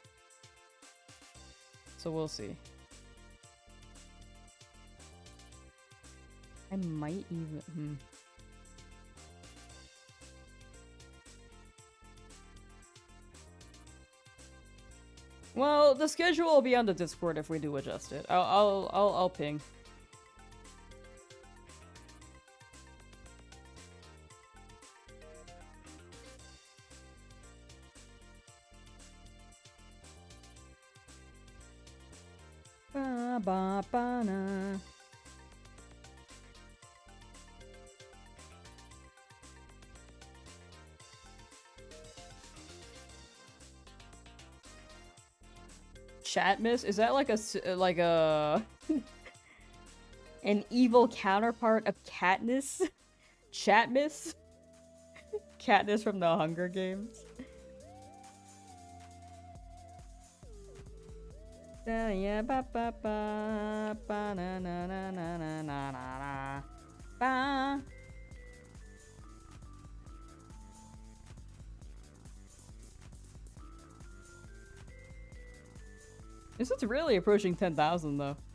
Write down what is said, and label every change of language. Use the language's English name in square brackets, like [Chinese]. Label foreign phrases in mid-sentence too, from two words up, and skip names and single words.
[English] So we'll see. I might even... Well, the schedule will be on the Discord if we do adjust it. I'll ping. Ba ba ba na. Chatmiss? Is that like a an evil counterpart of Katniss? Chatmiss? Katniss from the Hunger Games. Yeah, ba ba ba ba na na na na na na na ba. This is really approaching 10,000 though.